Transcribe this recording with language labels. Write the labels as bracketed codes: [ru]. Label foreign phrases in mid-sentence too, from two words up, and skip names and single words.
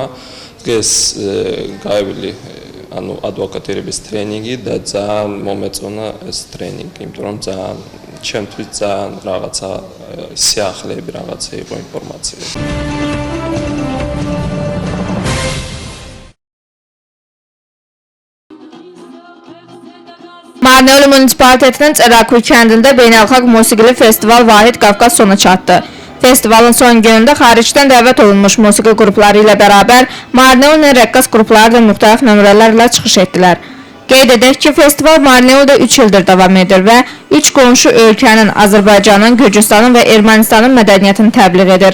[ka] დღეს გავივილი ადვოკატირების ტრენინგი და ძალიან მომეწონა ეს ტრენინგი, იმიტომ რომ ჩემთვის ძალიან რაღაცა სიახლეები რაღაცა იყო ინფორმაცია. [az] მარნეული მუნიციპალიტетinin Çerakui kəndində beynəlxalq musiqili festival Vahid Qafqaz sona çatdı. Festivalın son günündə xaricdən dəvət olunmuş musiqi qrupları ilə bərabər Marneulin rəqqas qrupları da müxtəlif nömrələrlə çıxış etdilər. Qeyd edək ki, festival Marneulda 3 ildir davam edir və 3 qonşu ölkənin, Azərbaycanın, Gürcüstanın və Ermənistanın mədəniyyətini təbliğ edir.